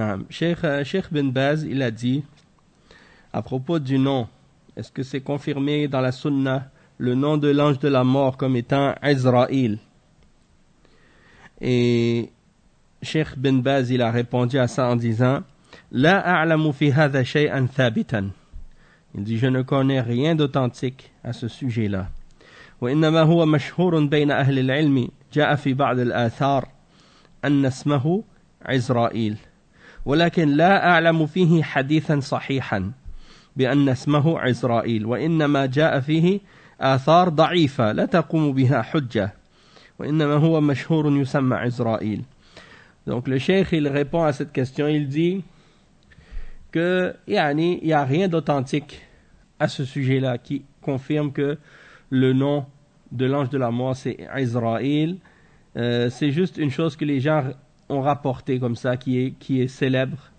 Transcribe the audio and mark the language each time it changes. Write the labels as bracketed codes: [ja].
[fr] Cheikh Ben Baz, il a dit, à propos du nom, est-ce que c'est confirmé dans la sunna, le nom de l'ange de la mort comme étant Israël? Et Cheikh Ben Baz, il a répondu à ça en disant, [ar] La a'lamu fi hadha shay'an thabitan. [fr] Il dit, je ne connais rien d'authentique à ce sujet-là. [ar] وإنما هو مشهور بين أهل العلم جاء في بعض الآثار أن اسمه عزرائيل ولكن لا أعلم فيه حديثا صحيحا بأن اسمه عزرائيل وإنما جاء فيه آثار ضعيفة لا تقوم بها حجة وإنما هو مشهور يسمى عزرائيل. [fr] Donc le cheikh il répond à cette question, il dit que il y a rien d'authentique à ce sujet-là qui confirme que le nom de l'ange de la mort c'est Israël. C'est juste une chose que les gens ont rapporté comme ça, qui est célèbre.